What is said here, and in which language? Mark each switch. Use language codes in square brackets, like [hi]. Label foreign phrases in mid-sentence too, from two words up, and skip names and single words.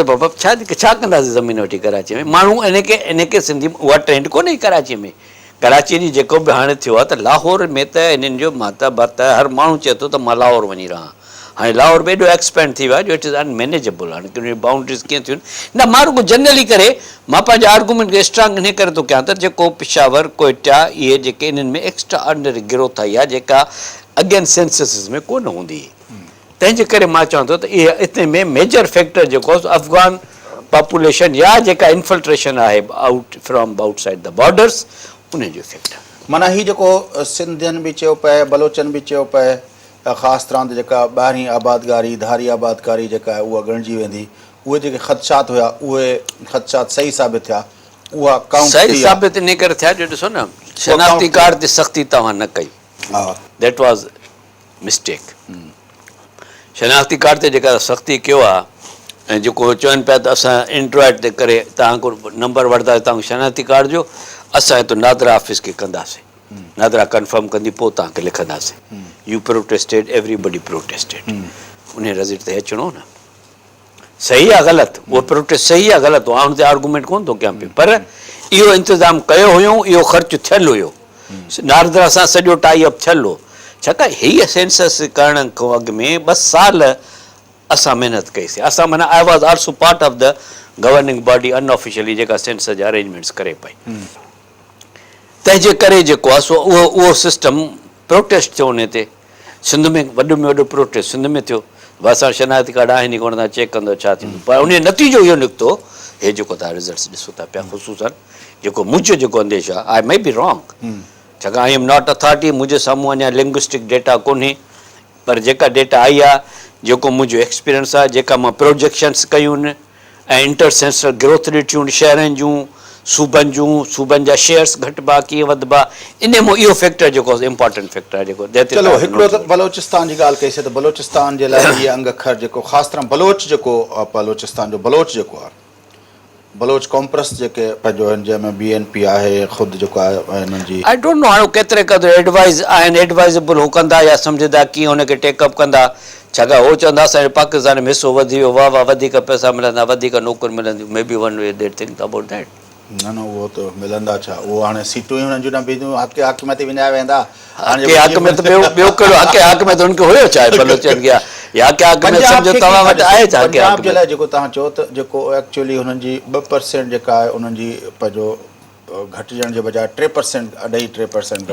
[sd] बाबा छा कंदासीं ज़मीन वठी कराची में माण्हू इन खे सिंधी उहा ट्रेंड कोन्हे कराची में कराची जी जेको बि हाणे थियो आहे त लाहौर में त इन्हनि जो माता बाता हर माण्हू चए थो त मां लाहौर वञी रहां हाणे लाहौर में एॾो एक्सपेंड थी वियो आहे जो [en] it is unmanageable [sd] हाणे की बाउंड्रीज़ कीअं थियूं आहिनि न मां रुगो जनरली करे मां पंहिंजे आर्गूमेंट खे स्ट्रांग इन करे थो कयां त जेको पिशावर कोयटा इहे जेके इन्हनि में [en] extra ordinary growth [sd] आई आहे जेका अगेन सेंसस में कोन हूंदी तंहिंजे करे मां चवां थो त इहे इते में [en] major factor [sd] जेको [en] Afghan population [sd] या जेका इन्फिल्ट्रेशन आहे [en] out from outside the borders [sd] उनजो फैक्टर माना हीउ जेको सिंधियुनि बि चयो पए बलोचनि बि चयो पए ख़ासि तरह ते जेका ॿाहिरीं आबादकारी धारी आबादकारी जेका आहे उहा ॻणिजी वेंदी उहे जेके ख़दशात हुया उहे ख़दशात सही साबित थिया उहा सही साबित इन करे थिया जो ॾिसो न शनाख़्ती कार्ड ते सख़्ती तव्हां न कई [en] that was mistake [sd] शनाख़्ती कार्ड ते जेका सख़्ती कयो आहे ऐं जेको चवनि पिया त असां एंड्रॉइड ते करे तव्हांखो नंबर वठंदासीं तव्हांखे शनाख़्ती कार्ड जो असां हिते नादरा ऑफिस खे कंदासीं नादरा कंफर्म कंदी पोइ तव्हांखे लिखंदासीं [en] you protested everybody protested [sd] उन रज़िट ते अचिणो न सही आहे ग़लति उहो प्रोटेस्ट सही आहे ग़लति आउं ते आर्गूमेंट कोन थो कयां पियो पर इहो इंतज़ाम कयो हुयो इहो ख़र्चु थियलु हुयो नारदरा सां सॼो [en] tie up [sd] थियलु हो छाकाणि हीअ सेंसस करण खां अॻु में 2 साल असां महिनत कईसीं असां माना [en] I was also part of the governing body unofficially [sd] जेका सेंसस जा अरेंजमेंट्स करे पई तंहिंजे करे जेको आहे सो उहो सिस्टम प्रोटेस्ट थियो उन ते सिंध में वॾो में वॾो प्रोटेस्ट सिंध में थियो असां शनाख़्ती कार्ड आहिनि ई कोन तव्हां चेक कंदो छा थींदो पर उन जो नतीजो इहो निकितो हे जेको तव्हां रिज़ल्ट्स ॾिसो था पिया ख़ुशूसन जेको मुंहिंजो जेको अंदेशो आहे [en] I may be wrong [sd] छाकाणि [en] I am not authority [sd] मुंहिंजे साम्हूं अञा [en] linguistic data [sd] कोन्हे पर जेका डेटा आई आहे जेको मुंहिंजो एक्सपीरियंस आहे जेका मां प्रोजेक्शन्स कयूं आहिनि ऐं [en] intercensal growth [sd] ॾिठियूं शहरनि जूं सूबनि जा शेयर्स घटिबा कीअं वधबा इन में इहो फैक्टर जेको [en] important factor [sd] आहे जेको चलो हिकिड़ो त बलोचिस्तान जी ॻाल्हि कईसीं त बलोचिस्तान जे लाइ इहे अंग अखर जेको ख़ासि तरह बलोच जेको बलोचिस्तान जो बलोच जेको आहे बलोच कॉम्प्रेस जेके पंहिंजो आहिनि जंहिंमें BNP आहे ख़ुदि जेको आहे हिननि जी [en] I don't know [sd] हाणे केतिरे क़दुरु एडवाइज़ आहिनि एडवाइज़ेबल हू कंदा या सम्झंदा कीअं हुनखे टेकअप कंदा छाकाणि हो चवंदा असांजे पाकिस्तान में हिसो वधी वियो वाह वधीक पैसा मिलंदा वधीक नौकरियूं मिलंदियूं [en] may be one way that think about that [sd] न उहो त मिलंदा छा उहो हाणे सीटूं ई हुननि जूं न बीहंदियूं हक़ में विञाया वेंदा हक़ में त ॿियो कहिड़ो हक़ में त हुनखे हुयो छा बलोचनि खे या हक़ में सम्झो तव्हां वटि आहे छा पंजाब जे लाइ जेको तव्हां चओ त जेको एक्चुअली हुननि जी 2% जेका आहे उन्हनि जी पंहिंजो घटिजण जे बजाए 3% 2.5-3%